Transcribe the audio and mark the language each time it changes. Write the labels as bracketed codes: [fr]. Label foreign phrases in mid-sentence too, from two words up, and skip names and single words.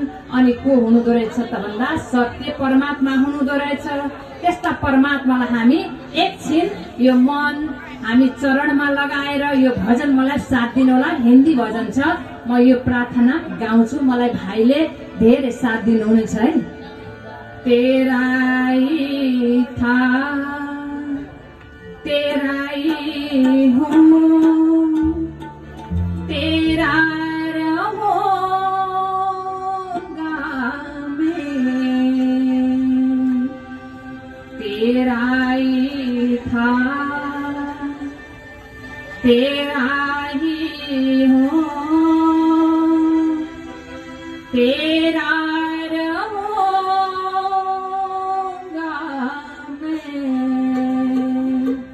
[ne] अनि को हुनुहुँदो रहेछ त भन्दा सत्य परमात्मा हुनुहुँदो रहेछ। त्यस्ता परमात्मालाई हामी एकछिन यो मन हामी चरणमा लगाएर यो भजन मलाई साथ दिनु होला। हिन्दी भजन छ, म यो प्रार्थना गाउँछु, मलाई भाइले धेरै साथ दिनुहुनेछ है। [hi] तेरा ही था तेरा ही हूँ, तेरा रहूंगा मैं, तेरा ही था, तेरा ही हूँ, तेरा रहूंगा मैं।